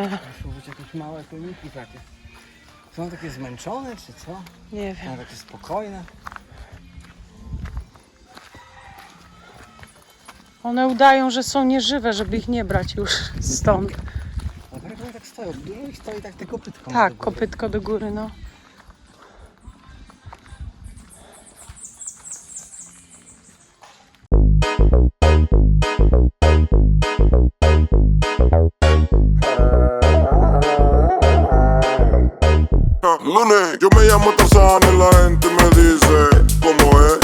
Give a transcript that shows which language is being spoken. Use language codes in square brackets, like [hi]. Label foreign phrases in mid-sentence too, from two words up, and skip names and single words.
[pl] Muszą być jakieś małe koniki takie. Są takie zmęczone, czy co? nie Są wiem. takie spokojne. One udają, że są nieżywe, żeby ich nie brać już stąd. Ale one tak stoją, dużo ich stoi tak tylko kopytką. Tak, kopytko do góry, no. [es] Lunes, yo me llamo Tarzán y la gente me dice cómo es.